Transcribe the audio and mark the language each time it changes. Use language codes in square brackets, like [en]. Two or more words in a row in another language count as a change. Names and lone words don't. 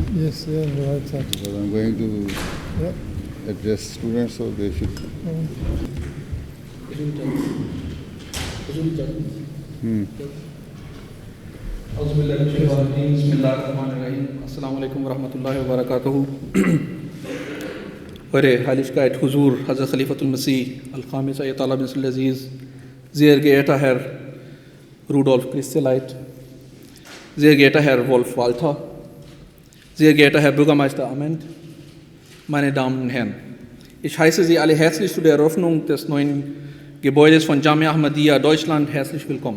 [en] yes, yeah, on the right side. Because I'm going to Yeah. address students, so they should. [ar] السلام علیکم ورحمۃ اللہ وبرکاتہ. [de] eure Heiligkeit Huzur Hazrat Khalifatul Masih Al-Khamis Ayatollah bin Abdulaziz, sehr geehrter Herr Rudolf Christeleit, sehr geehrter Herr Wolf Walter, sehr geehrter Herr Bürgermeister Ament, meine Damen und Herren, ich heiße Sie alle herzlich zu der Eröffnung des neuen Gebäudes von Jamia Ahmadiyya Deutschland herzlich willkommen.